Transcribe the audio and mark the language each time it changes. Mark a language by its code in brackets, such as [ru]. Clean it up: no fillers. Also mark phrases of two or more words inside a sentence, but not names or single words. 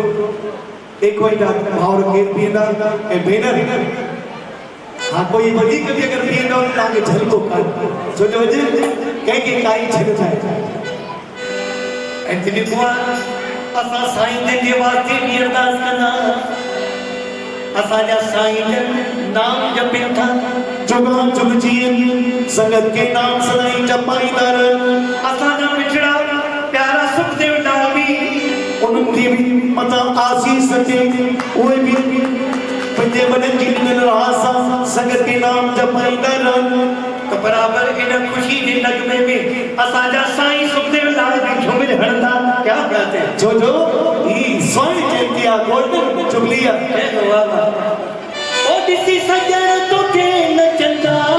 [sd] 51 भाउर केरु बीहंदा ऐं भेनर हाँ कोई वधीक बि अगरि बीहंदो त तव्हांखे झलको कान, छो जो अॼु कंहिंखे काई छॾ ठाहे। ऐं दिलीप कुमार असां साईं जन जे वास्ते बि अरदास कंदा, असांजा साईं जन नाम जपनि था, जुगां जुग जियनि संगत के नाम सदाईं जपाईंदा रहनि। असांजा पिछड़ा प्यारा सुखदेव लाल बि उन्हनि खे बि मथां आसीस अचे, उहे बि पंहिंजे वॾनि जी ॾिनल राह सां संगत के नाम जपाईंदा रहनि। त बराबरि इन ख़ुशी जे नगमे में असांजा साईं सुखदेव लाल बि झूमिर हणंदा। [hi] क्या बात है, [sd] छो जो ही स्वर्ण जयंती आहे, [en] golden jubilee [sd] आहे। ओ ॾिसी सजण तोखे नचंदा,